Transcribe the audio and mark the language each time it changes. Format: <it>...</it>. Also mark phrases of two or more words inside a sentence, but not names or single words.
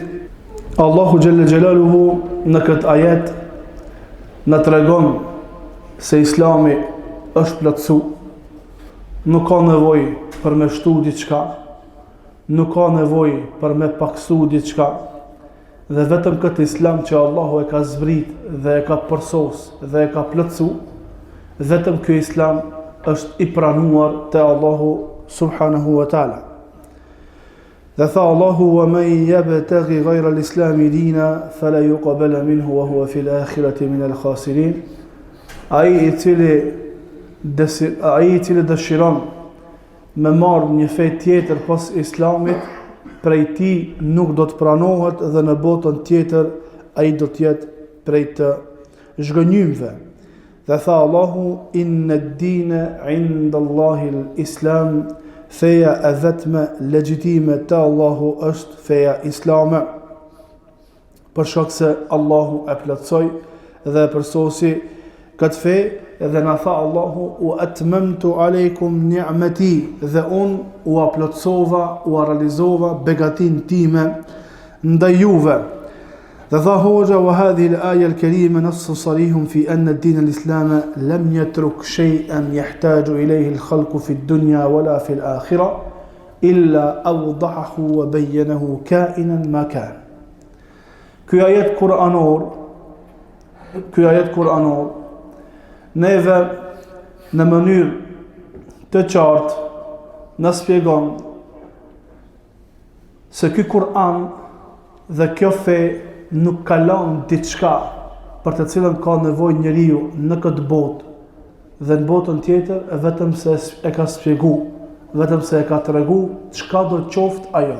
<sq>Allahu Gjelle Gjelaluhu në këtë ajet në tregon se Islami është plotësu, nuk ka nevoj për me shtu diçka, nuk ka nevoj për me paksu diçka, dhe vetëm këtë Islam që Allahu e ka zbrit dhe e ka përsos dhe e ka plotësu, vetëm ky Islam është I pranuar te Allahu</sq> <ar>سبحانه وتعالى.</ar> <sq>Dhe tha Allahu</sq> <ar>ومن يبتغ غير الإسلام دينا فلا يقبل منه وهو في الآخرة من الخاسرين.</ar> <sq>Ai I cili dëshiron me marrë një fe tjetër pas Islamit, prej ti nuk do të pranohet dhe në botën tjetër ai do të jetë prej të zhgënjymve. Dhe tha Allahu</sq> <ar>إن الدين عند الله الإسلام,</ar> <sq>feja e vetme legjitime te Allahu është feja islame, për shkak se Allahu e plotësoi dhe e përsosi këtë fe, dhe na tha Allahu</sq> <ar>وأتممت عليكم نعمتي,</ar> <sq>dhe unë u plotësova, u realizova begatin time ndaj juve. Dhe tha hoxha</sq> <ar>وهذه الآية الكريمة نص صريح في أن الدين الإسلام لم يترك شيئا يحتاج إليه الخلق في الدنيا ولا في الآخرة إلا أوضحه وبينه كائنا ما كان.</ar> <sq>Ky ajet kuranor neve në mënyrë të qartë na shpjegon se ky Kur'an dhe kjo fe nuk ka lënë diçka për të cilën ka nevojë njeriu në këtë botë dhe në botën tjetër, vetëm se e ka shpjegu, vetëm se e ka tregu çka do të qoftë ajo.</sq>